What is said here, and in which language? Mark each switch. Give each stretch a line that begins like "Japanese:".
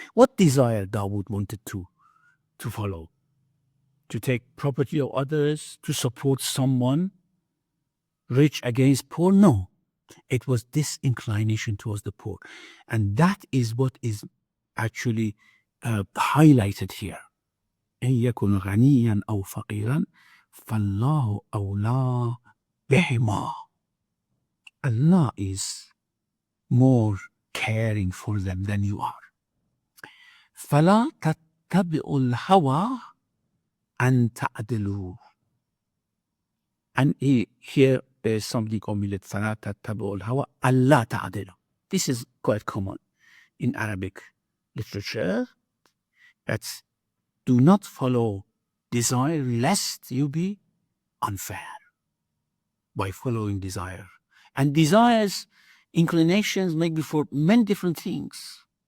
English: What desire Dawood wanted to follow? To take property of others, to support someone rich against poor? No. It was this inclination towards the poor. And that is what is actually highlighted here.
Arabic: إن يكن غنيا أو فقيرا فالله أولى بهما.
English: Allah is more caring for them than you are.
Arabic: فلا تتبعوا الهوى أن تعدلوا.
English: And here there's something omitted.
Arabic: فلا تتبعوا الهوى ألا تعدلوا.
English: This is quite common in Arabic literature. That's do not follow desire lest you be unfair by following desire. And desires, inclinations may be for many different things.